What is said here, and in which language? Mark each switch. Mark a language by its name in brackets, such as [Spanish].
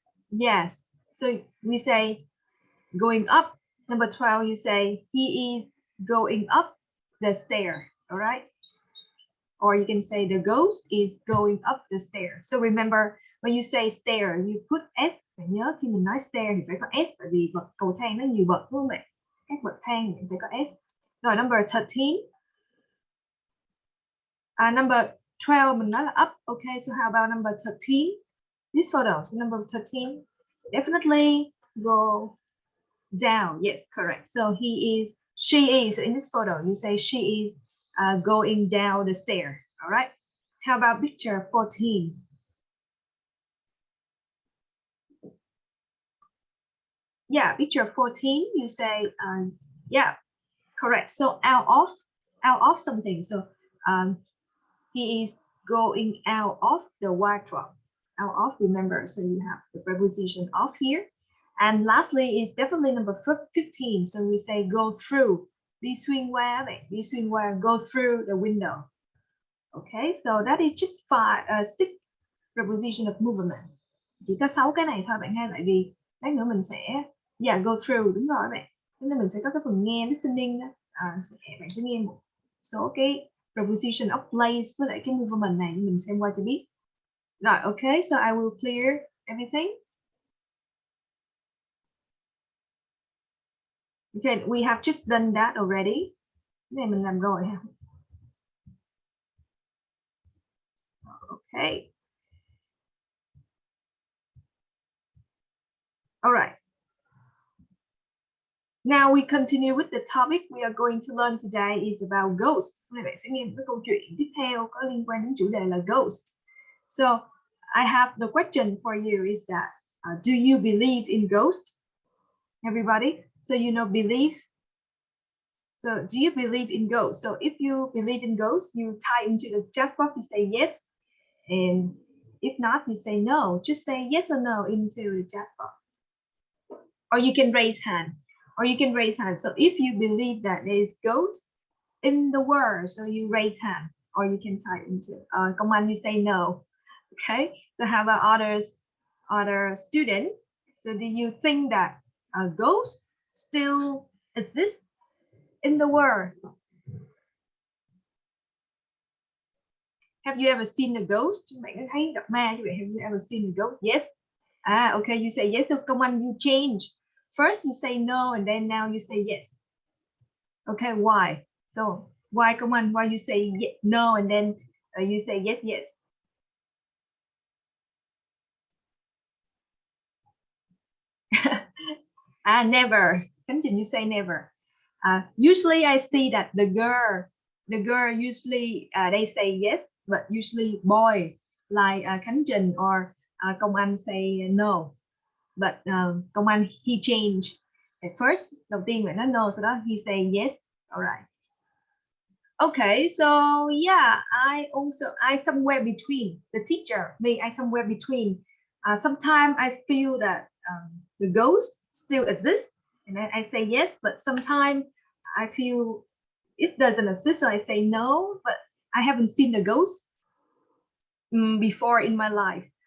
[English] Yes. So we say going up. Number 12, you say he is going up the stair. All right. Or you can say the ghost is going up the stair. So remember when you say stair, you put S. [Vietnamese] Phải nhớ khi mình nói stair thì phải có S, tại vì bậc cầu thang nó nhiều bậc đúng không ạ? Các bậc thang thì phải có S. [English] Rồi number 13. Number 12 [Vietnamese] mình nói là [English] up. Okay, so how about number 13? This photo. So number 13 definitely go down. Yes, correct. So she is. So in this photo, you say she is going down the stair. All right. How about picture 14? Yeah, picture 14. You say, yeah, correct. So out of something. So he is going out of the wardrobe. Out of, remember. So you have the preposition of here. And lastly is definitely number 15. So we say go through. [Vietnamese] Đi xuyên qua, [English] go through the window. Okay, so that is just 6 preposition of movement. [Vietnamese] Chỉ có 6 cái này thôi bạn ha, tại vì lát nữa mình sẽ [English] go through, [Vietnamese] đúng rồi bạn. Nên mình sẽ có cái phần nghe listening đó. Bạn sẽ nghe một số cái preposition of place với lại cái movement này mình xem qua cho biết. [English] Rồi, okay, so I will clear everything. Okay, we have just done that already. [Vietnamese] Cái này mình làm rồi ha. [English] Okay. All right. Now we continue with the topic we are going to learn today is about ghost. [Vietnamese] Hôm nay bạn sẽ nghe một cái câu chuyện tiếp theo có liên quan đến chủ đề là ghost. [English] So I have the question for you is that do you believe in ghost? Everybody? So you know believe. So do you believe in ghosts? So if you believe in ghosts, you type into the chat box, you say yes. And if not, you say no. Just say yes or no into the chat box. Or you can raise hand. So if you believe that there is ghost in the world, so you raise hand, or you can type into come on, you say no. Okay, so how about other students? So do you think that a ghost still exists in the world? Have you ever seen a ghost? [Vietnamese] Bạn có thấy gặp ma chứ vậy? [English] Have you ever seen a ghost? Yes. Okay, you say yes. So come on, you change. First you say no, and then now you say yes. Okay, why? So why, come on, why you say no, and then you say yes. Never. Khánh Trình, you say never. Usually I see that the girl the girl usually they say yes, but usually boy like Khánh Trình or Công Anh say no. But Công Anh he changed at first. [Vietnamese] Đầu tiên bạn nói no, sau đó [English] he say yes. Alright. Okay, so yeah, I somewhere between the teacher, me, I somewhere between. Sometimes I feel that the ghost still exists, and I say yes, but sometimes I feel it doesn't exist, so I say no, but I haven't seen the ghost before in my life.